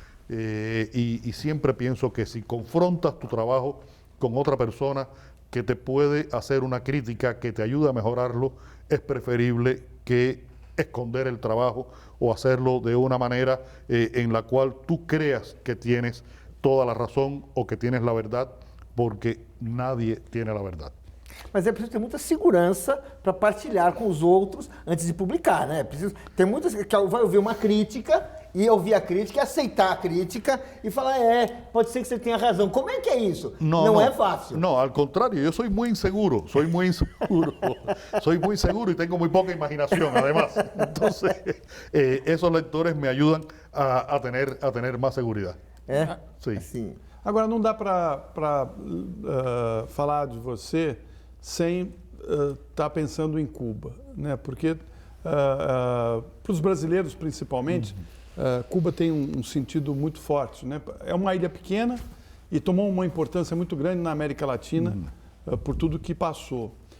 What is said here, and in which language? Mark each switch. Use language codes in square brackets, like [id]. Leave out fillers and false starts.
[es] Y siempre pienso que si confrontas tu trabajo con otra persona que te puede hacer una crítica, que te ayuda a mejorarlo, es preferible que esconder el trabajo o hacerlo de una manera en la cual tú creas que tienes toda la razón o que tienes la verdad, porque nadie tiene la verdad. [pt] Mas é preciso ter muita segurança para partilhar com os outros antes de publicar, né? Tem muitas que vai ouvir uma crítica e ouvir a crítica e aceitar a crítica e falar, pode ser que você tenha razão. Como é que é isso? Não é fácil. [es] No, al contrario, yo soy muy inseguro soy muy inseguro y tengo muy poca imaginación, además. Entonces, esos lectores me ayudan a tener más seguridad. Sí. [pt] Sim. Agora, não dá para falar de você sem estar pensando em Cuba, né? Porque para os brasileiros, principalmente, Cuba tem um sentido muito forte, né? É uma ilha pequena e tomou uma importância muito grande na América Latina por tudo que passou.